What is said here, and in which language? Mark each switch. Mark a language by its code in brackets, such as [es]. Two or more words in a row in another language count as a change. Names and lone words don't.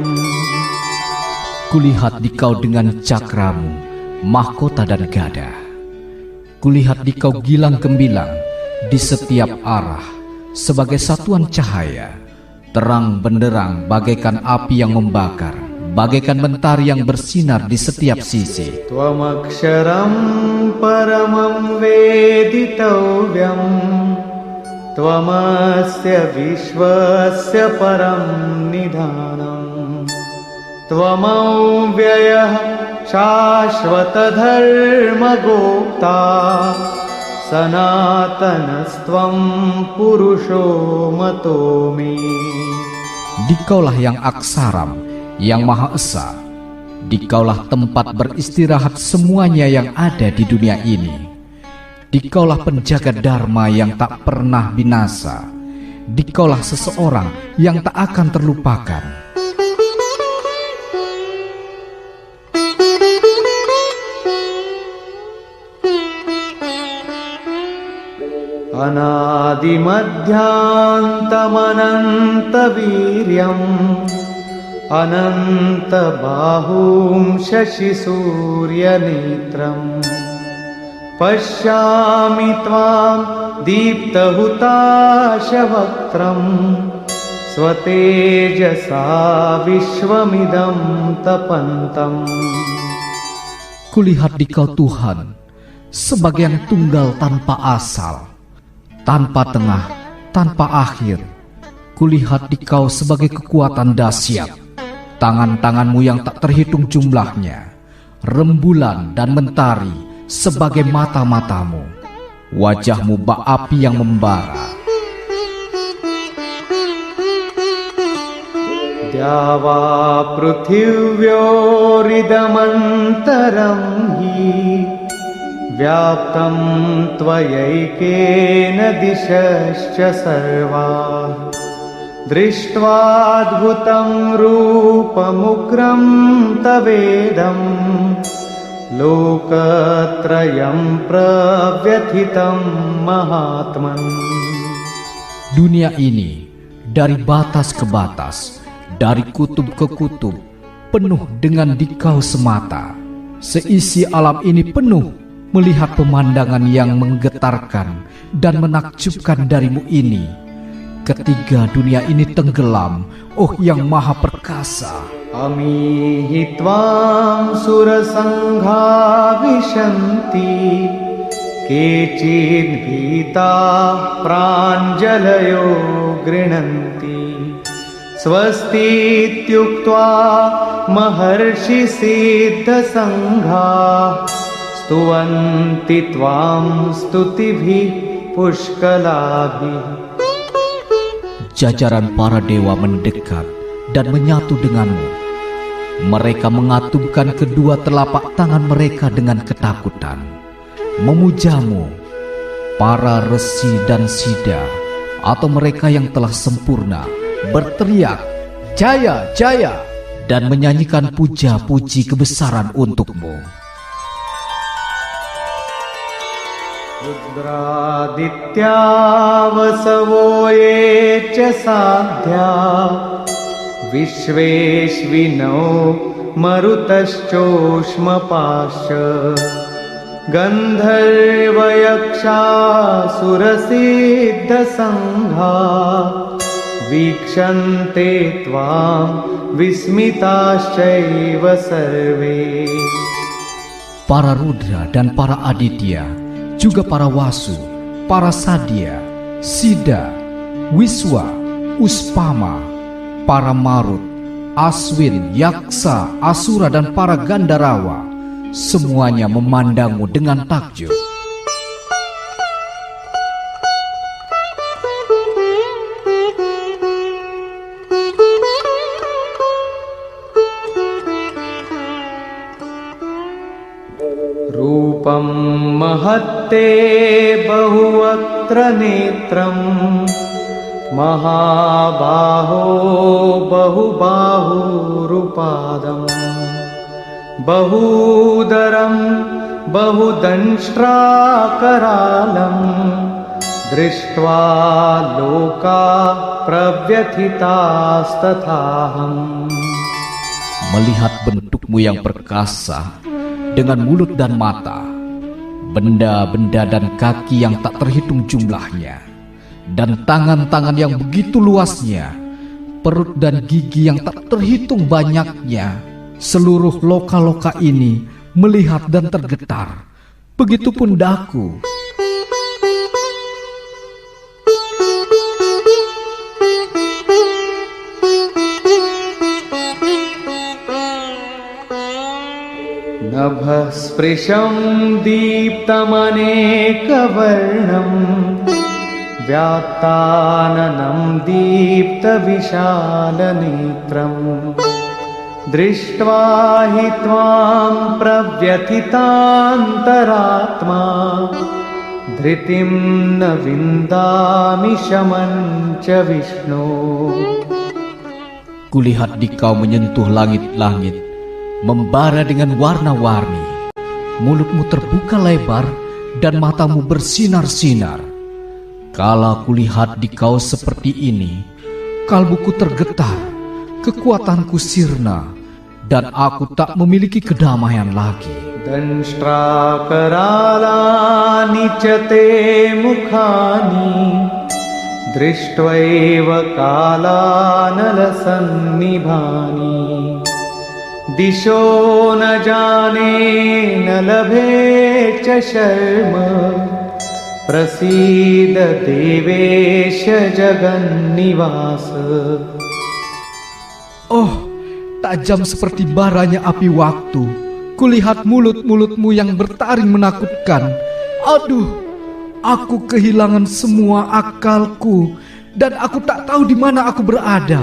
[id] Kulihat dikau dengan cakramu, mahkota dan gada. Kulihat dikau gilang gembilang di setiap arah sebagai satuan cahaya, terang benderang bagaikan api yang membakar, bagaikan mentari yang bersinar di setiap sisi. [sa] त्वमक्षरं परमं वेदितव्यं त्वमस्य विश्वस्य परं निधानम् त्वमव्ययः शाश्वत धर्म गोप्ता सनातनस्त्वं पुरुषो मतो मे. [id] Dikaulah yang aksaram, yang Maha Esa. Dikaulah tempat beristirahat semuanya yang ada di dunia ini. Dikaulah penjaga dharma yang tak pernah binasa. Dikaulah seseorang yang tak akan terlupakan. [sa] अनादिमध्यान्तमनन्त वीर्यम् अनन्त बाहुं शशि सूर्य नेत्रम् पश्यामि त्वां दीप्तहुताश वक्त्रं स्वतेजसा विश्वमिदं तपन्तम्. [id] Kulihat dikau Tuhan sebagai yang tunggal tanpa asal, tanpa tengah, tanpa akhir. Kulihat dikau sebagai kekuatan dahsyat, tangan-tanganmu yang tak terhitung jumlahnya, rembulan dan mentari sebagai mata-matamu, wajahmu bak api yang membara. [sa] द्यावा पृथिव्योरिदमन्तरं हि व्याप्तं त्वयैकेन दिशश्च सर्वाः दृष्ट्वाद्भुतं रूपमुग्रं तवेदं लोकत्रयं प्रव्यथितं महात्मन्. [id] Dunia ini dari batas ke batas, dari kutub ke kutub, penuh dengan dikau semata. Seisi alam ini penuh melihat pemandangan yang menggetarkan dan menakjubkan darimu ini. Ketika dunia ini tenggelam, oh yang maha perkasa. [sa] अमीहि त्वां सुरसङ्घा विशन्ति केचिद्भीताः प्राञ्जलयो गृह्णन्ति स्वस्तीत्युक्त्वा महर्षिसिद्धसङ्घाः स्तुवन्ति त्वां स्तुतिभिः पुष्कलाभिः. [id] Jajaran para dewa mendekat dan menyatu denganmu. Mereka mengatupkan kedua telapak tangan mereka dengan ketakutan, memujamu. Para resi dan sida, atau mereka yang telah sempurna, berteriak, "Jaya, jaya!" dan menyanyikan puja-puji kebesaran untukmu. [sa] रुद्रादित्या वसवो ये च साध्या विश्वेश्विनो मरुतश्चोष्मपाश्च गन्धर्वयक्षासुरसिद्धसङ्घा वीक्षन्ते त्वां विस्मिताश्चैव सर्वे. [id] Para Rudra dan para Aditya, juga para Wasu, para Sadya, Sida, Wiswa, Uspama, para Marut, Aswin, Yaksa, Asura dan para Gandarawa, semuanya memandangmu dengan takjub. [sa] रूपं महत्ते बहुवक्त्र नेत्रं महाबाहो बहुबाहुरुपादं बहूदरं बहुदंष्ट्राकरालं दृष्ट्वा लोका प्रव्यथितास्तथाहम्. [id] Melihat bentukmu yang perkasa dengan mulut dan mata, benda-benda dan kaki yang tak terhitung jumlahnya, dan tangan-tangan yang begitu luasnya, perut dan gigi yang tak terhitung banyaknya, seluruh loka-loka ini melihat dan tergetar. Begitupun daku. [sa] नभस्पृशं दीप्तमनेकवर्णं व्यात्ताननं दीप्तविशालनेत्रं दृष्ट्वा हि त्वां प्रव्यथितान्तरात्मा धृतिं न विन्दामि शमं च विष्णो. [id] Kulihat dikau menyentuh langit-langit, membara dengan warna-warni. Mulutmu terbuka lebar dan matamu bersinar-sinar. Kala kulihat dikau seperti ini, kalbuku tergetar, kekuatanku sirna, dan aku tak memiliki kedamaian lagi. [sa] दंष्ट्राकरालानि च ते मुखानि दृष्ट्वैव कालानलसन्निभानि दिशो न जाने न लभे च शर्म प्रसीद देवेश जगन्निवास. [id] Oh, tajam seperti baranya api waktu. Kulihat mulut-mulutmu yang bertaring menakutkan. Aduh, aku kehilangan semua akalku dan aku tak tahu di mana aku berada.